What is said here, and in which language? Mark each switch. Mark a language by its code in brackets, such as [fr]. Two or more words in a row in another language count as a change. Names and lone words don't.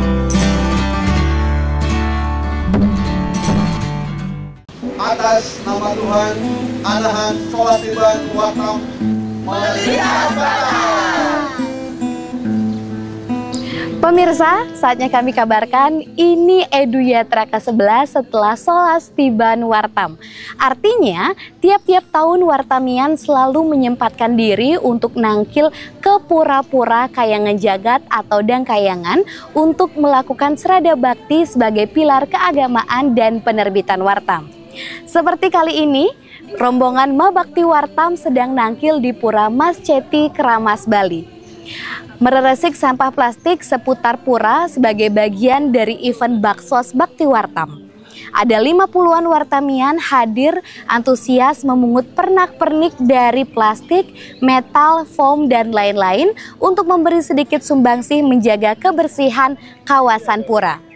[id] Atas nama Tuhan, anahan Solastiban Wartam melintas batas. Pemirsa, saatnya kami kabarkan ini Edu Yatra ke-11 setelah Solastiban Wartam. Artinya, tiap-tiap tahun Wartamian selalu menyempatkan diri untuk nangkil ke pura-pura Kayangan Jagat atau Dangkayangan untuk melakukan serada bakti sebagai pilar keagamaan dan penerbitan Wartam. Seperti kali ini, rombongan Mabakti Wartam sedang nangkil di Pura Mas Ceti, Keramas, Bali. Meresik sampah plastik seputar pura sebagai bagian dari event Baksos Bakti Wartam. Ada 50-an Wartamian hadir antusias memungut pernak-pernik dari plastik, metal, foam, dan lain-lain untuk memberi sedikit sumbangsih menjaga kebersihan kawasan pura.